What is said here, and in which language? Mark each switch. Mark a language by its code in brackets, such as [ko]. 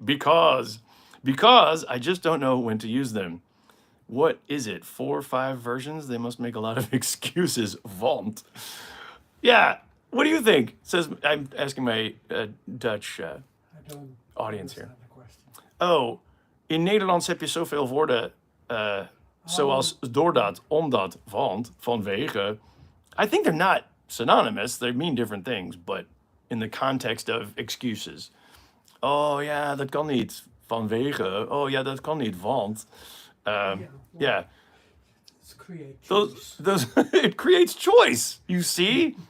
[en] Because I just don't know when to use them. What is it? 4 or 5 versions? They must make a lot of excuses. Want. Yeah. What do you think? Says, I'm asking my Dutch audience here. [nl] Oh, in Nederlands heb je zoveel woorden zoals doordat, omdat, want, vanwege. [en] I think they're not synonymous. They mean different things, but in the context of excuses. [nl] Oh ja, dat kan niet. Vanwege. Oh ja, dat kan niet, want. Yeah. [en] Those it creates choice. You see?